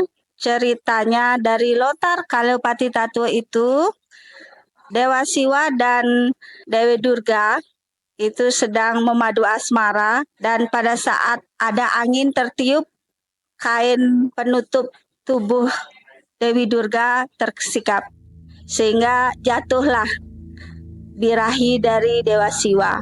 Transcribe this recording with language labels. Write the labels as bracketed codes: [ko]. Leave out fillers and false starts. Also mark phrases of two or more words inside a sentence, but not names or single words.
[id] ceritanya dari lontar kale pati tatua itu Dewa Siwa dan Dewi Durga itu sedang memadu asmara, dan pada saat ada angin tertiup, kain penutup tubuh Dewi Durga tersikap sehingga jatuhlah birahi dari Dewa Siwa.